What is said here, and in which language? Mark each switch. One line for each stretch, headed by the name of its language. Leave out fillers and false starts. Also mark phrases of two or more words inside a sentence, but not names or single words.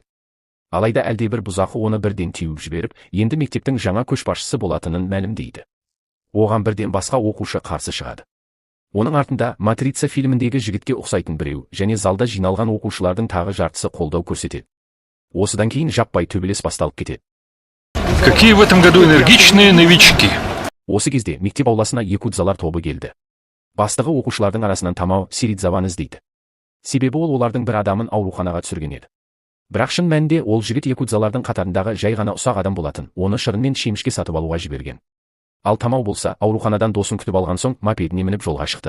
Kazakh: Алайда әлдебір бұзақы оны бірден теуіп жіберіп, енді мектептің жаңа көшбасшысы болатынын мәлімдейді. Оған бірден басқа оқушы қарсы шығады. Оның артында Матрица фильміндегі жігітке ұқсайтын біреу, және залда жиналған оқушылардың тағы жартысы қолдау көрсетеді. Осыдан кейін жаппай төбелес басталып кетеді.
Russian: Какие в этом году энергичные новички.
Kazakh: Осы кезде мектеп ауласына якудзалар тобы келді. Бастығы оқушылардың арасынан Тамао Сиридзаваны іздейді. Себебі ол олардың бір адамын ауруханаға түсірген еді. Бірақ шын мәнінде ол жігіт якудзалардың қатарындағы жай ғана ұсақ адам болатын, оны шырын мен шемішке сатып алуға жіберген. Ал Тамао болса, ауруханадан досын күтіп алған соң мопедіне мініп жолға шықты.